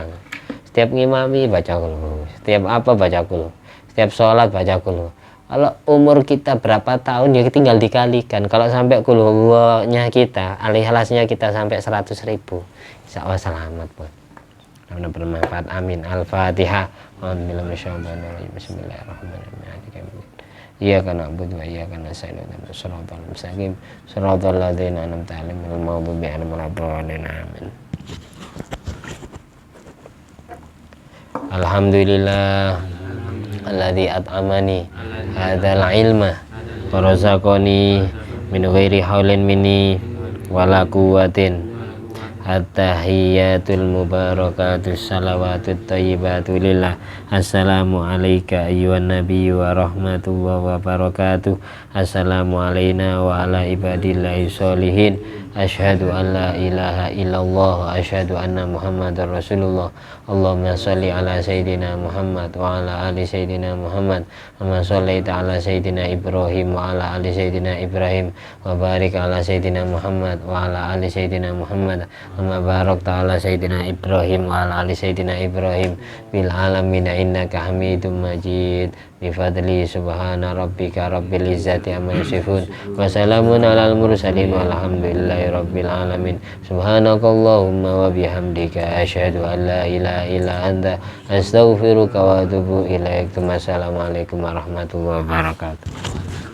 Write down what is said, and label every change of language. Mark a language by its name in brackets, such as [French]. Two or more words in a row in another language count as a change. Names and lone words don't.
[Indonesian] Setiap ngimami baca kulullah, setiap apa baca kulullah, setiap sholat baca kulullah. Kalau umur kita berapa tahun ya tinggal dikalikan. Kalau sampai kulullahnya kita, al-ikhlasnya kita sampai 100.000, [Arabic] إن شاء الله [Indonesian] selamat pun. Mudah-mudahan bermanfaat. [Arabic] آمين. الفاتحة. بسم الله الرحمن الرحيم. إياك نعبد وإياك نستعين. اهدنا الصراط المستقيم. صراط الذين أنعمت عليهم غير المغضوب عليهم ولا الضالين. Amin. الحمد لله الذي أطعمني هذا العلم ورزقني من غير حول مني ولا قوة. التحيات المباركات الصلوات الطيبات لله. السلام عليك أيها النبي ورحمة الله وبركاته. السلام علينا وعلى عباد الله الصالحين. أشهد أن لا إله إلا الله وأشهد أن محمدا رسول الله. اللهم صل على سيدنا محمد وعلى آل سيدنا محمد. اللهم صل على سيدنا إبراهيم وعلى آل سيدنا إبراهيم وبارك على سيدنا محمد وعلى آل سيدنا محمد. اللهم بارك على سيدنا إبراهيم وعلى آل سيدنا إبراهيم بالعالمين إنك حميد مجيد. بفضل سبحان ربك رب العزة عما يصفون وسلام على المرسلين والحمد لله رب العالمين. سبحانك اللهم وبحمدك أشهد أن لا إله إلا أنت أستغفرك وأتوب إليك. والسلام عليكم ورحمة الله وبركاته.